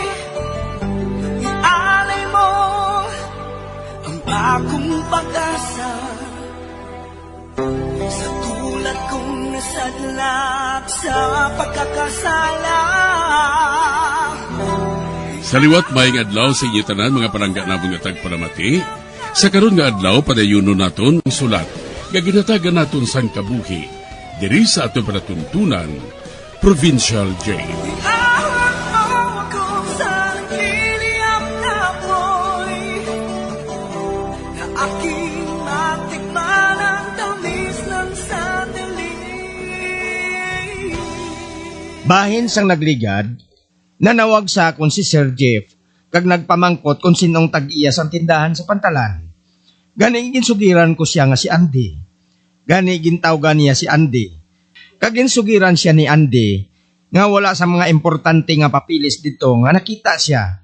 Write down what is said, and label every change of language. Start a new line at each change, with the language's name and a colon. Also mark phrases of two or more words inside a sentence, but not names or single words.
Filipino: Ialay mo ang bagong pag-asa sa tulad kong nasadlak sa pagkakasala.
Hiligaynon: Sa liwat maing adlaw sa inyo tanan mga palangga na mga tagpalamati, sa karon nga adlaw padayuno naton ang sulat, nga ginatagan naton sang kabuhi, diri sa ato panatuntunan, Provincial Jail.
Filipino: Ahon mo ako sa nagliliyap na apoy, na aking matikman ang tamis ng sandaling.
Hiligaynon: Bahin sang nagligad, nanawag sa akon si Sir Jeff, kag nagpamangkot kung sinong tag-iya sa tindahan sa pantalan. Gani ginsugiran ko siya nga si Andy. Gani gintawgan niya si Andy. Kag ginsugiran siya ni Andy, nga wala sa mga importante nga papilis dito nga nakita siya.